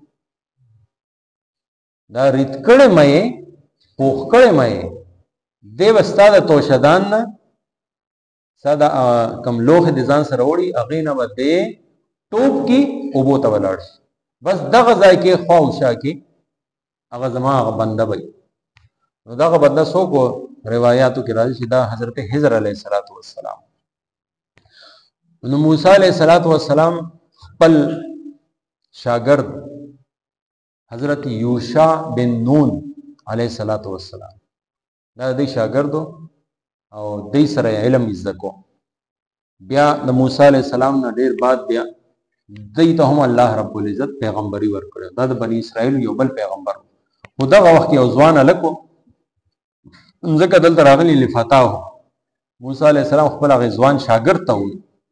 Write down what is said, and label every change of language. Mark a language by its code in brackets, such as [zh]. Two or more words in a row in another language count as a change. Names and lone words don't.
[ps] دا ریت کړی مې پوخ کړی مې دی به ستا د توشدان نه ستا د کوم لوښې د ځان سره وړي هغې نه به دی ټوپ کې اوبو ته ولاړ شي بس دغه ځای کې خوا او شا کې هغه زما هغه بنده به نو دغه بنده څوک و روایاتو کې راځي چې دا حضرت خضر [ar] علیه السلام [ps] نو موسی [ar] علیه السلام [ps] خپل شاگرد حضرت یوشع بن نون [ar] علیه السلام [ps] دا د شاگرد او د سره علم زده کو بیا د موسی [ar] علیه السلام [ps] نه ډیر بعد بیا دې ته هم [ar] الله رب العزت [ps] پیغمبري ورکړه دا د بنی اسرائیل یو بل پیغمبر خو دغه وخت یو ځوان هلک ځکه دلته راغلی لفتاه موسی [ar] علیه السلام [ps] خپل هغه ځوان شاګرد ته وویل